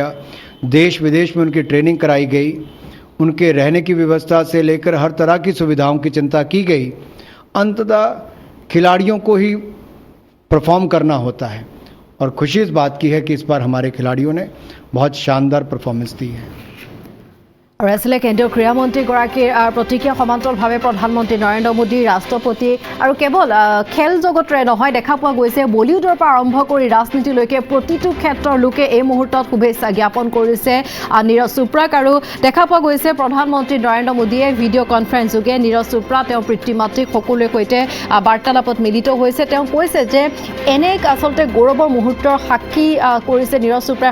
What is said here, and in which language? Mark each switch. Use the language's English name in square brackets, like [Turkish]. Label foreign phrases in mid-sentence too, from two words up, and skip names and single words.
[Hindi] देश विदेश में उनकी ट्रेनिंग कराई गई, उनके रहने की व्यवस्था से लेकर हर तरह की सुविधाओं की चिंता की गई। अंततः खिलाड़ियों को ही परफॉर्म करना होता है और खुशी इस बात की है कि इस बार हमारे खिलाड़ियों ने बहुत शानदार परफॉर्मेंस दी है। [Assamese] আৰু আছিলে কেন্দ্ৰীয় ক্ৰীড়া মন্ত্ৰীগৰাকীৰ প্ৰতিক্ৰিয়া সমান্তৰালভাৱে প্ৰধানমন্ত্ৰী নৰেন্দ্ৰ মোদী ৰাষ্ট্ৰপতি আৰু কেৱল খেল জগতৰে নহয় দেখা পোৱা গৈছে বলিউডৰ পৰা আৰম্ভ কৰি ৰাজনীতিলৈকে প্ৰতিটো ক্ষেত্ৰৰ লোকে এই মুহূৰ্তত শুভেচ্ছা জ্ঞাপন কৰিছে নীৰজ চোপ্ৰাক আৰু দেখা পোৱা গৈছে প্ৰধানমন্ত্ৰী নৰেন্দ্ৰ মোদীয়ে [English] video conference [Assamese] যোগে নীৰজ চোপ্ৰা তেওঁ পিতৃ মাতৃক সকলোৰে সৈতে বাৰ্তালাপত মিলিত হৈছে তেওঁ কৈছে যে এনে আচলতে গৌৰৱৰ মুহূৰ্তৰ সাক্ষী কৰিছে নীৰজ চোপ্ৰাই